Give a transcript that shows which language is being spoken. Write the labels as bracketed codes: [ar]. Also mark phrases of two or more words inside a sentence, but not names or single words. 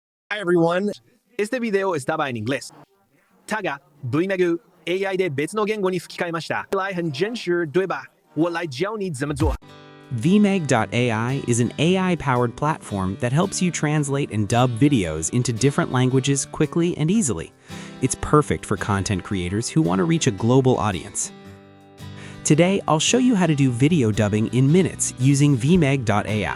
[en] Hi everyone! [es] Este video estaba en inglés. [tl] Taga, [ja] VMEG.AI で別の言語に吹き替えました。 [zh] 来很真实，对吧？我来教你怎么做。 [en] VMEG.AI is an AI-powered platform that helps you translate and dub videos into different languages quickly and easily. It's perfect for content creators who want to reach a global audience. Today, I'll show you how to do video dubbing in minutes using VMEG.AI.